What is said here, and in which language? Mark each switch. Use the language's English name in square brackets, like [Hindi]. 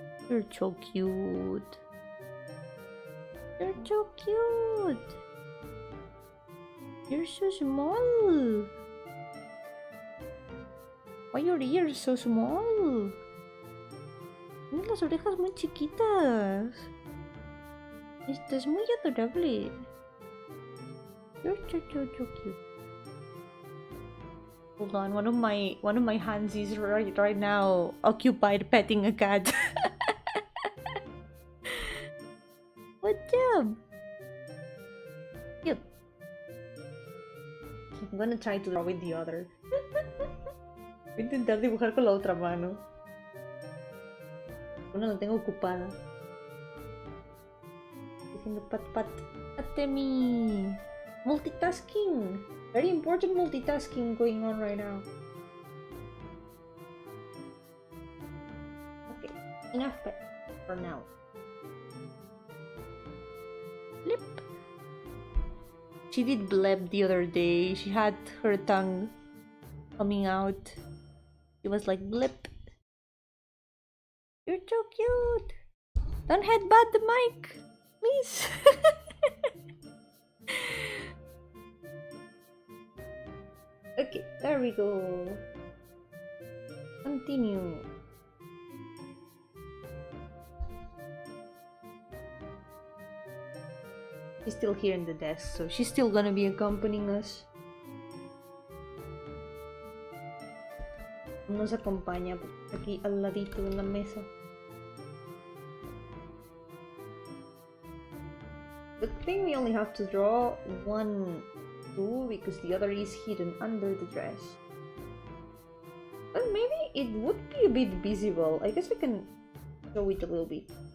[English] You're so cute. You're so cute. You're so small. Why are your ears so small? [Spanish] Tienes las orejas muy chiquitas. Estás muy adorable. [English] You're so cute. Hold on, one of my hands is right now occupied petting a cat. What's up? Cute. I'm gonna try to draw with the other. [Spanish] Voy a intentar dibujar con la otra mano. Una la tengo ocupada. Diciendo pat pat. Atemi. Multitasking. [English] Very important multitasking going on right now. Okay, enough pet for now. Blip. She did bleb the other day. She had her tongue coming out. She was like blip. You're so cute. Don't headbutt the mic, please. Okay, there we go. Continue. She's still here in the desk, so she's still gonna be accompanying us. [Spanish] Nos acompaña aquí al ladito en la mesa. [English] Good thing we only have to draw one two because the other is hidden under the dress. But maybe it would be a bit visible. I guess I can show it a little bit.